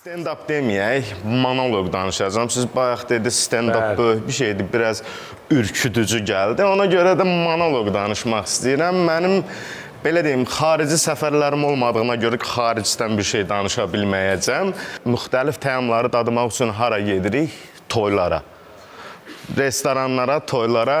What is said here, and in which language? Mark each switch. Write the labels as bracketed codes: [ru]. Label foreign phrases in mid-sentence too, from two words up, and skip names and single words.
[az] Stand-up deməyək, monoloq danışacağım. Siz bayaq dedi stand-up böyük bir şeydir, biraz ürkütücü gəldi. Ona görə də monoloq danışmaq istəyirəm. Mənim, belə deyim, xarici səfərlərim olmadığına görə xaricdən bir şey danışa bilməyəcəm. Müxtəlif təamları dadmaq üçün hara gedirik? Toylara. Restoranlara, toylara.